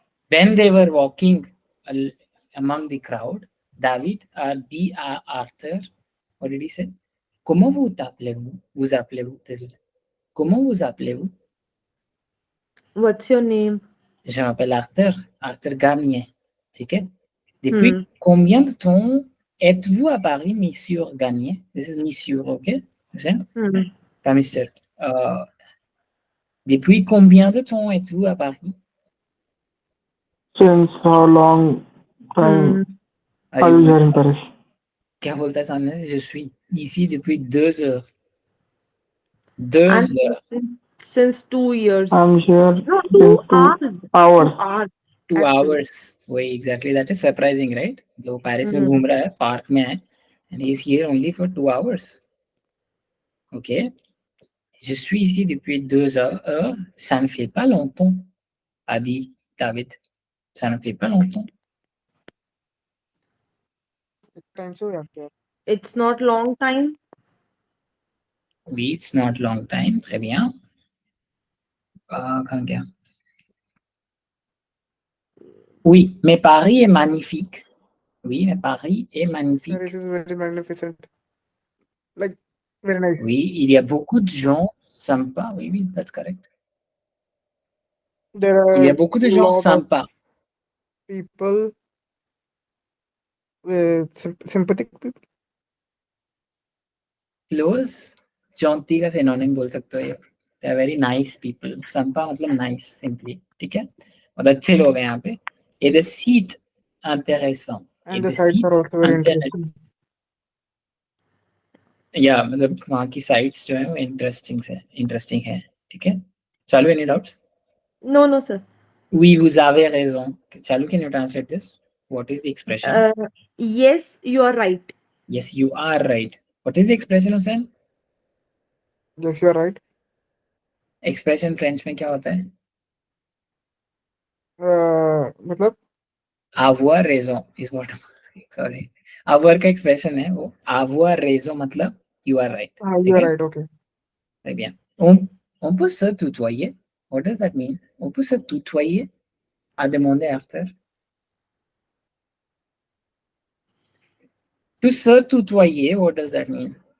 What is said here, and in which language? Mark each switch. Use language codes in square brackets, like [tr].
[en] When they were walking among the crowd, David Arthur, what did he say? [fr] Comment vous appelez-vous? Vous appelez-vous? Désolé. Comment vous appelez-vous? [en] What's your name? [fr] Je m'appelle Arthur Garnier. [hi] ठीक है? [fr] Depuis combien de temps êtes-vous à Paris, Monsieur Garnier? [en] This is Monsieur, okay? [fr] Pas Monsieur. Depuis combien de temps êtes-vous à Paris? [en] Since how long time are you here in Paris? [hi] क्या बोलता है सामने से? [fr] Je suis ici depuis 2 heures. 2 heures. [en] Since 2 years. I'm here No, since 2 hours. hours. 2 hours. [hi] वही exactly. [en] That is surprising, right? [hi] वो Paris में घूम रहा है, पार्क में है, [en] and he is here only for 2 hours. Okay. [fr] Je suis ici depuis 2 heures. Ça ne fait pas longtemps, a dit David. Ça ne fait pas longtemps. [en] It's not long time. Oui, it's not long time. [fr] Très bien. [en] कहाँ गया? [fr] Oui, mais Paris est magnifique. Oui, mais Paris est magnifique. [en] Paris is very magnificent. Like, very nice. [fr] Oui, il y a beaucoup de gens sympas. [en] Oui, that's correct. There are [fr] Il y a beaucoup de gens [en] lot of [fr] sympas. [en] people, sympathetic people. [hi] Close, Jonty का synonym बोल सकते हो ये. [en] They are very nice people. [hi] संपा मतलब nice simply. ठीक है? और अच्छे लोग हैं यहाँ पे. [fr] Et the seat intéressant. [en] And the sites are also very interesting. [hi] या मतलब वहाँ की साइट्स जो है वो इंटरेस्टिंग है. ठीक है? [en] चालू, any doubts? No, sir. [fr] Oui, vous avez raison. [en] Chalu, can you translate this? What is the expression? Yes, you are right. Yes, you are right. What is the expression, Hussein? Yes, you are right. [hi] Expression French में क्या होता है? मतलब [fr] Avoir raison [en] is what I'm asking. Sorry. [hi] Avoir का expression है वो. [en] Avoir raison मतलब you are right. you are right, okay. [fr] Très bien. On peut se tutoyer. [en] What does that mean? [fr] On peut se tutoyer, a demandé Arthur. [en] To [fr] se tutoyer, [en] what does that mean?